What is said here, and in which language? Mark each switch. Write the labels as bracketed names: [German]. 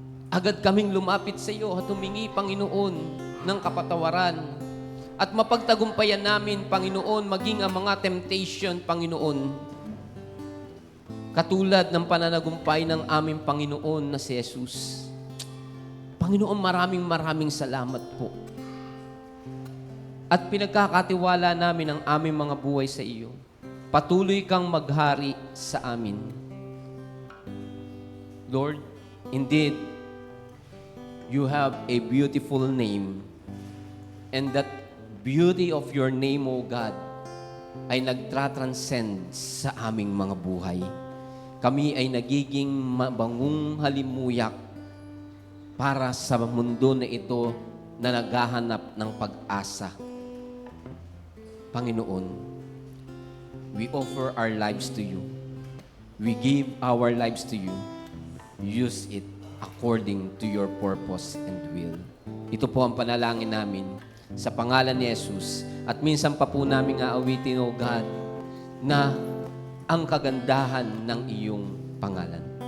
[Filipino] Agad kaming lumapit sa iyo at humingi, Panginoon, ng kapatawaran at mapagtagumpayan namin, Panginoon, maging ang mga temptation, Panginoon, katulad ng pananagumpay ng aming Panginoon na si Jesus. Panginoon, maraming salamat po. At pinagkakatiwala namin ang aming mga buhay sa iyo. Patuloy kang maghari sa amin. [English] Lord, indeed, you have a beautiful name. And that beauty of your name, O God, [Filipino] ay nagtra-transcend sa aming mga buhay. Kami ay nagiging mabangong halimuyak para sa mundo na ito na naghahanap ng pag-asa. Panginoon, [English] we offer our lives to you. We give our lives to you. Use it according to your purpose and will. [Filipino] Ito po ang panalangin namin sa pangalan ni Jesus. At minsan pa po namin aawitin, O God, na ang kagandahan ng iyong pangalan.